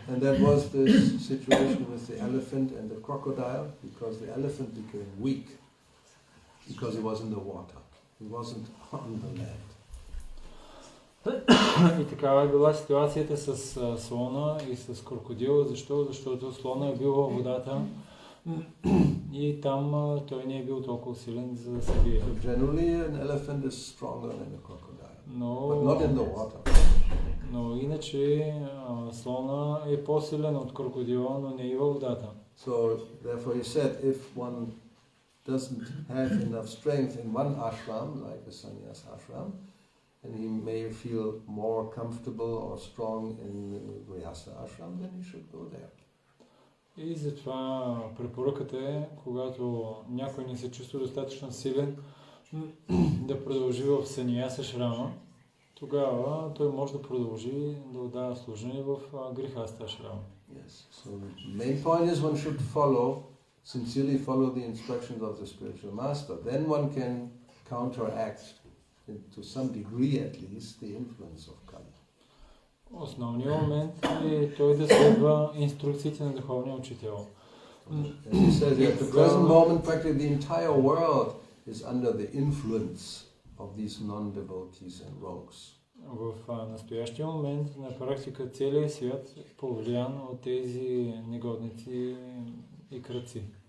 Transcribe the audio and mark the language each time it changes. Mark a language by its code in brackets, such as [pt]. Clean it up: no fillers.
[en] And that was the situation with the elephant and the crocodile, because the elephant became weak because he was in the water. He wasn't on the land. [bg] И такава е била ситуацията с слона и с крокодила. Защо? Защото слона е бил във водата и там той не е бил толкова силен за да се бие. [en] So generally an elephant is stronger than a crocodile. but not in the water. [bg] Но иначе слона е по-силен от крокодила, но не и във водата. [en] So therefore he said, if one doesn't have enough strength in one ashram, like the sannyas ashram, and he may feel more comfortable or strong in the Grihastha ashram, then he should go there. [bg] И затова препоръката е, когато някой не се чувства достатъчно силен да продължи в саньяса шрама, тогава той може да продължи да отдава служение в Грихастha ашрама. [en] Yes. So the main point is one should sincerely follow the instructions of the spiritual master. Then one can counteract, to some degree at least, the influence of Kali. [bg] Основният момент е той да следва инструкциите на духовния учител. [en] As he says, at the present moment, practically the entire world is under the influence of these non-devotees and rogues. [bg] В настоящия момент на практика целият свят е повлиян от тези негодници и кръци.